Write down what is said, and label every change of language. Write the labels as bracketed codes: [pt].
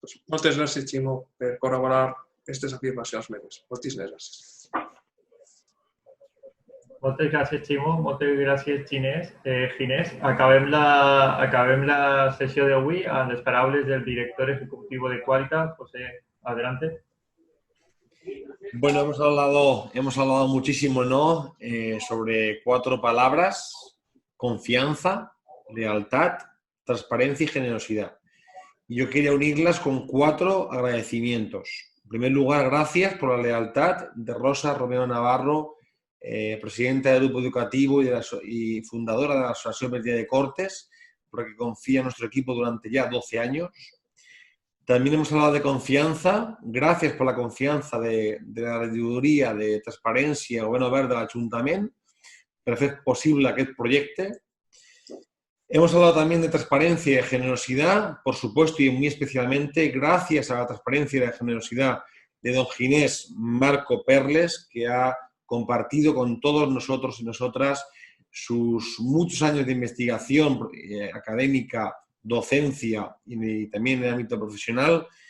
[ca] Moltes gràcies, Ximo, per corroborar aquestes afirmacions meves. Moltíssimes gràcies. Moltes gràcies, Ximo. Moltes gràcies, Ginés. Acabem la sessió d'avui amb les paraules del [es] director ejecutivo [ca] de Qualitas. [es] José, adelante. Bueno, hemos hablado muchísimo, ¿no? Sobre 4 palabras: confianza, lealtad, transparencia y generosidad. Y yo quería unirlas con 4 agradecimientos. En primer lugar, gracias por la lealtad de Rosa Romero Navarro, presidenta del grupo educativo y fundadora de la Asociación Verge de Cortes, porque confía en nuestro equipo durante ya 12 años. También hemos hablado de confianza. Gracias por la confianza de la [ca] regidoria de transparència o Govern Obert de l'Ajuntament per fer posible aquest projecte. [es] Hemos hablado también de transparencia y de generosidad, por supuesto, y muy especialmente gracias a la transparencia y la generosidad de don Ginés Marco Perles, que ha compartido con todos nosotros y nosotras sus muchos años de investigación académica, docencia y también en el ámbito profesional.